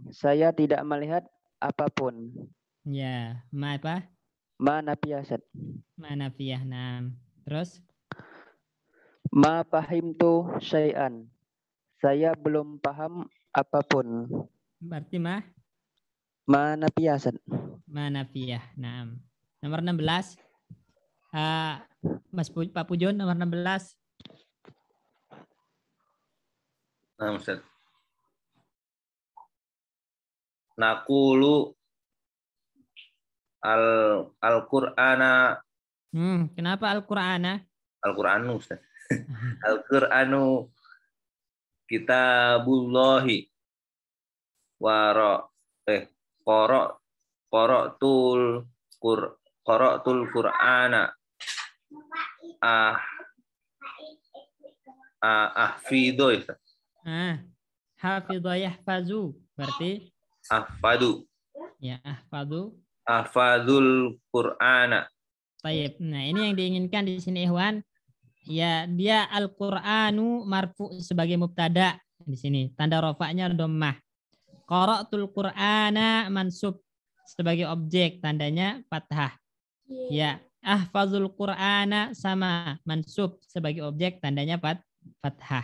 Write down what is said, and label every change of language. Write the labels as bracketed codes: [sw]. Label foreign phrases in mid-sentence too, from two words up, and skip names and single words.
[id] Saya tidak melihat apapun. Ya, ma apa? [ar] ما نافية، أستاذ. [id] Manafiah. Nah, terus? [ar] ما فهمت شيئا. [id] Saya belum paham apapun. Berarti ma? [ar] ما نافية. ما نافية. [id] Nah, nomor 16. Pak Pujon nomor 16. Nah, Ustaz. [ar] نقول القرآن. [id] Kenapa Al-Qur'ana? [ar] القرآن، أستاذ. القرآن كتاب الله قرأت القرآن أحفظ. حفظ يحفظ berarti أحفظ. [id] Ya, [ar] أحفظ القرآن. [id] Baik. Nah, ini yang diinginkan di sini Ikhwan. Ya, dia [ar] القرآن مرفوع [id] sebagai mubtada di sini. Tanda rafa'nya dhammah. [ar] قرأت القرآن [id] mansub sebagai objek, tandanya fathah. Ya, [ar] أحفظ القرآن [id] sama mansub sebagai objek, tandanya fathah.